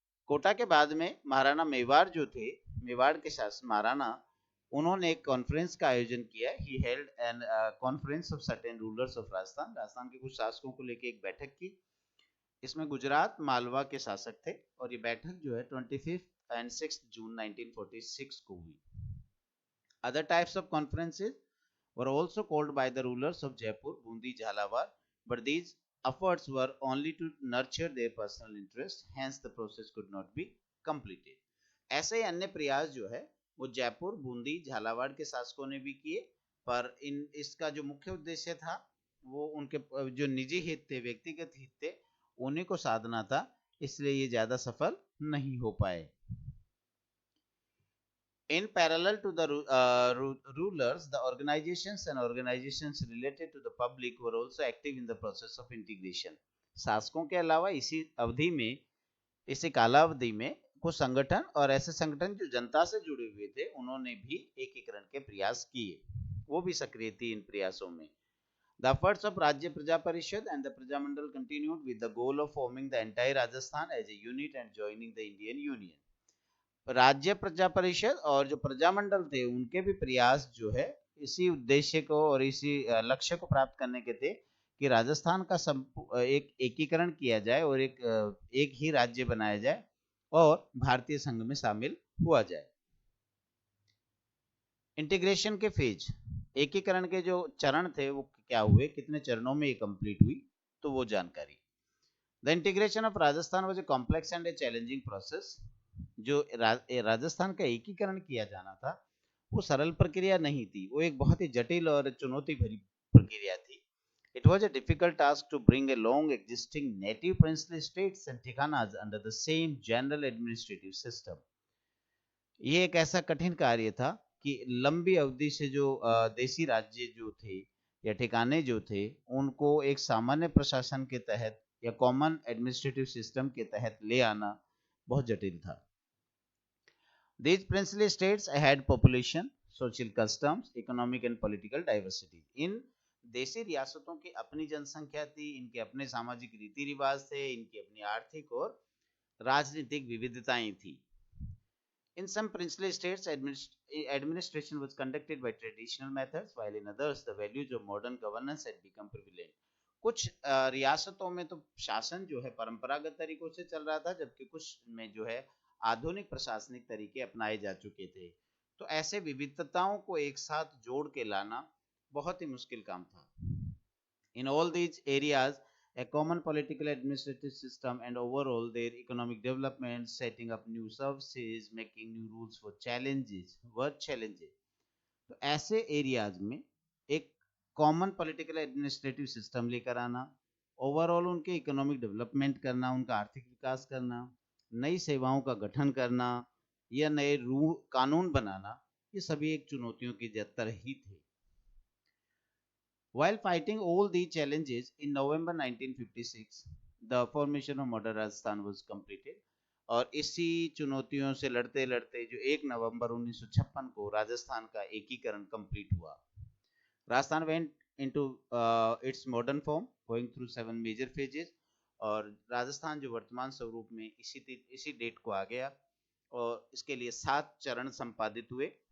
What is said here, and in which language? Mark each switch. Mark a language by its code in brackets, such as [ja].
[hi] कोटा के बाद में महाराणा मेवाड़ जो थे, मेवाड़ के शासक महाराणा, उन्होंने एक कॉन्फ्रेंस का आयोजन किया. [en] He held an conference of certain rulers of Rajasthan. [hi] Rajasthan के कुछ शासकों को लेकर एक बैठक की. इसमें गुजरात, मालवा के शासक थे, और ये बैठक जो है 25 एंड 6 जून 1946 को हुई. [en] Other types of conferences were also called by the rulers of Jaipur, Bundi, Jhalawar, but these efforts were only to nurture their personal interest, hence the process could not be completed. [hi] ऐसे ही अन्य प्रयास जो है वो जयपुर, बूंदी, झालावाड़ के शासकों ने भी किए, पर इसका जो मुख्य उद्देश्य था वो उनके जो निजी हित थे, व्यक्तिगत हित थे, उन्हीं को साधना था, इसलिए ये ज्यादा सफल नहीं हो पाए. [en] In parallel to the rulers, the organizations related to the public were also active in the process of integration. [hi] शासकों के अलावा इसी अवधि में, इसी कालावधि में कुछ संगठन और ऐसे संगठन जो जनता से जुड़े हुए थे, उन्होंने भी एकीकरण के प्रयास किए. वो भी सक्रिय थी इन प्रयासों में. [en] The efforts of Rajya Praja Parishad and the Prajamandal continued with the goal of forming the entire Rajasthan as a unit and joining the Indian Union. [hi] राज्य प्रजा परिषद और जो प्रजामंडल थे, उनके भी प्रयास जो है इसी उद्देश्य को और इसी लक्ष्य को प्राप्त करने के थे कि राजस्थान का एक एकीकरण किया जाए और एक ही राज्य बनाया जाए और भारतीय संघ में शामिल हुआ जाए. इंटीग्रेशन के फेज, एकीकरण के जो चरण थे वो क्या हुए, कितने चरणों में ये कंप्लीट हुई, तो वो जानकारी. [en] The integration of Rajasthan was a complex and a challenging process. [hi] जो राजस्थान का एकीकरण किया जाना था वो सरल प्रक्रिया नहीं थी, वो एक बहुत ही जटिल और चुनौती भरी प्रक्रिया थी. [en] It was a difficult task to bring a long existing native princely states and thikanas under the same general administrative system. [hi] ये एक ऐसा कठिन कार्य था कि लंबी अवधि से जो देशी राज्य जो थे या ठिकाने जो थे, उनको एक सामान्य प्रशासन के तहत या कॉमन एडमिनिस्ट्रेटिव सिस्टम के तहत ले आना बहुत जटिल था. [en] These princely states had population, social customs, economic and political diversity. [hi] इन देशी रियासतों की अपनी जनसंख्या थी, इनके अपने सामाजिक रीति रिवाज थे, इनकी अपनी आर्थिक और राजनीतिक विविधताएं थी. [en] In some princely states, administration was conducted by traditional methods, while in others, the values of modern governance had become prevalent. [hi] कुछ रियासतों में तो शासन जो है परंपरागत तरीकों से चल रहा था, जबकि कुछ में जो है आधुनिक प्रशासनिक तरीके अपनाए जा चुके थे। तो ऐसे विविधताओं को एक साथ जोड़ के लाना बहुत ही मुश्किल काम था। [en] In all these areas, a common political administrative system and overall their economic development, setting up new services, making new rules for challenges, were challenges. [hi] तो ऐसे एरियाज में एक कॉमन पॉलिटिकल एडमिनिस्ट्रेटिव सिस्टम लेकर आना, ओवरऑल उनके economic development करना, उनका आर्थिक विकास करना, नई सेवाओं का गठन करना या नए कानून बनाना, ये सभी एक चुनौतियों की तरह ही थे। [en] While fighting all these challenges, in November 1956, the formation of modern Rajasthan was completed. [hi] और इसी चुनौतियों से लड़ते लड़ते जो 1 नवंबर 1956 को राजस्थान का एकीकरण कंप्लीट हुआ। Rajasthan [en] went into its modern form, going through 7 major phases, [hi] और राजस्थान जो वर्तमान स्वरूप में इसी डेट को आ गया और इसके लिए 7 चरण संपादित हुए।